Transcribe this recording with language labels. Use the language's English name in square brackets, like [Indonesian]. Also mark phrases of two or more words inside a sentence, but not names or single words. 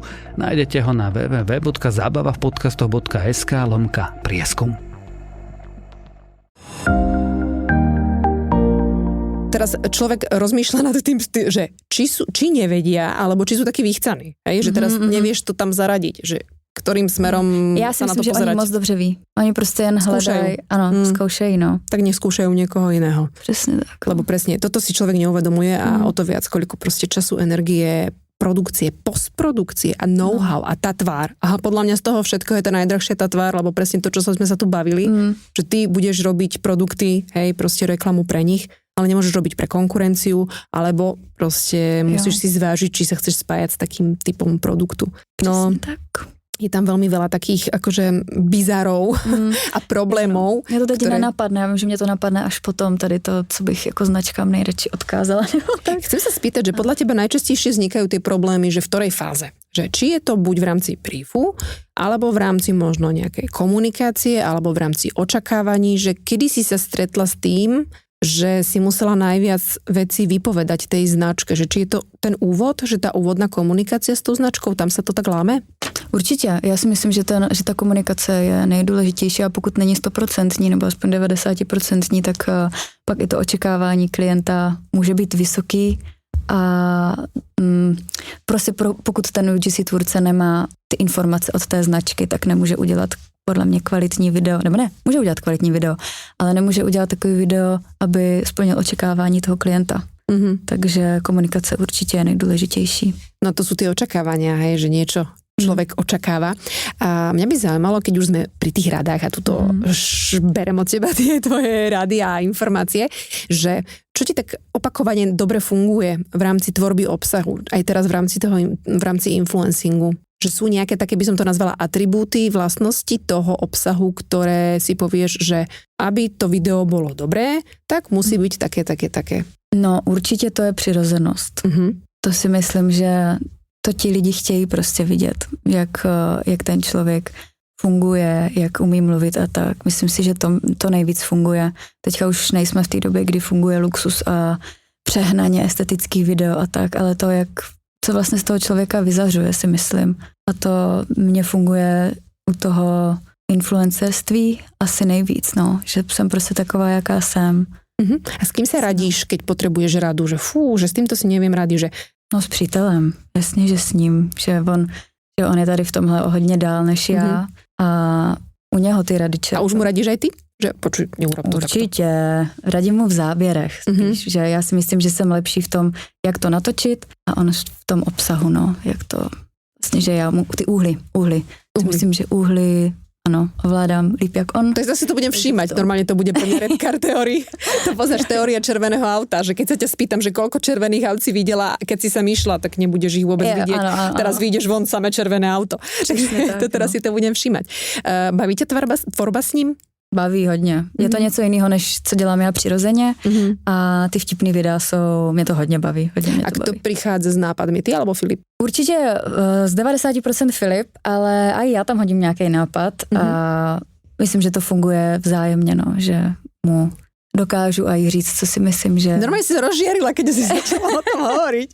[Slovak] Nájdete ho na www.zabavavpodcastoch.sk/prieskum. teraz človek rozmýšľa nad tým, že či nevedia, alebo či sú takí vychcaní. Hej? Že teraz nevieš to tam zaradiť, že ktorým smerom [Czech] Já si [Slovak] sa na [Czech] myslím, [Slovak] to [Czech] že [Slovak] pozerať. [Czech] oni moc dobře ví. Oni prostě jen hledají, ano, zkoušejí, no. [Slovak] Tak neskúšajú niekoho iného. [Czech] Přesně tak. [Slovak] Lebo presne, toto si človek neuvedomuje a o to viac, koľko proste času, energie, produkcie, postprodukcie a know-how a tá tvár. Aha, podľa mňa z toho všetko je tá najdrahšia tá tvár, lebo presne to, čo sme sa tu bavili, že ty budeš robiť produkty, hej, proste reklamu pre nich, ale nemôžeš robiť pre konkurenciu, alebo proste musíš si zvážiť, či sa chceš spájať s takým typom produktu. No, [Czech] Přesně tak. [Slovak] je tam veľmi veľa takých akože bizarov a problémov. [Czech] Mě to teď nenapadne, já vím, že mě to napadne až potom tady to, co bych jako značkám nejradši odkázala. [Slovak] Chcem sa spýtať, že podľa teba najčastejšie vznikajú tie problémy, že v ktorej fáze? Že či je to buď v rámci briefu, alebo v rámci možno nejakej komunikácie, alebo v rámci očakávaní, že kedy si sa stretla s tým, že si musela najviac vecí vypovedať tej značke, že či je to ten úvod, že tá úvodná komunikácia s tou značkou, tam sa to tak láme? [Czech] Určitě, já si myslím, že ta komunikace je nejdůležitější a pokud není 100% nebo aspoň 90%, tak pak i to očekávání klienta může být vysoký a prostě pokud ten UGC tvůrce nemá ty informace od té značky, tak nemůže udělat podle mě kvalitní video, nebo ne, může udělat kvalitní video, ale nemůže udělat takový video, aby splnil očekávání toho klienta. Takže komunikace určitě je nejdůležitější. [Slovak] No to sú tie očakávania, hej, že niečo človek očakáva. A mňa by zaujímalo, keď už sme pri tých radách a tuto berem od teba tie tvoje rady a informácie, že čo ti tak opakovane dobre funguje v rámci tvorby obsahu, aj teraz v rámci influencingu? Že sú nejaké také, by som to nazvala, atribúty, vlastnosti toho obsahu, ktoré si povieš, že aby to video bolo dobré, tak musí byť také. [Czech] No určitě to je přirozenost. To si myslím, že to ti lidi chtějí prostě vidět, jak ten člověk funguje, jak umí mluvit a tak. Myslím si, že to nejvíc funguje. Teďka už nejsme v té době, kdy funguje luxus a přehnaně estetický video a tak, ale to, co vlastně z toho člověka vyzařuje, si myslím. A to mně funguje u toho influencerství asi nejvíc, no. Že jsem prostě taková, jaká jsem. [Slovak] A s kým sa radíš, keď potrebuješ radu? Že že s týmto si neviem rady, že... [Czech] No s přítelem, jasně, že s ním, že on je tady v tomhle o hodně dál než já a u něho ty rady [Slovak] A už mu radíš aj ty? Že počuj, neurob to [Czech] určitě, radím mu v záběrech spíš, že já si myslím, že jsem lepší v tom, jak to natočit a on v tom obsahu, no, jak to, vlastně, že já mu, ty úhly. Myslím, že úhly, ano, ovládám líp jak on. [Slovak] Tak zase to budem všímať, normálne to bude pre mňa [English] red car [Slovak] teórii. To poznáš teória červeného auta, že keď sa ťa spýtam, že koľko červených aut si videla, keď si sa myšla, tak nebudeš ich vôbec vidieť. Áno. Teraz vyjdeš von samé červené auto. Takže to teraz si to budem všímať. Baví ťa tvorba s ním? [Czech] Baví hodně. Je to něco jiného, než co dělám já přirozeně a ty vtipný videa mě to hodně baví. [Slovak] A kto prichádza s nápadmi, ty alebo Filip? [Czech] Určitě z 90% Filip, ale aj já tam hodím nějaký nápad a myslím, že to funguje vzájemně, no, že mu dokážu aj říct, co si myslím, že... [Slovak] Normálne si sa rozžiarila, keď si začala o tom hovoriť.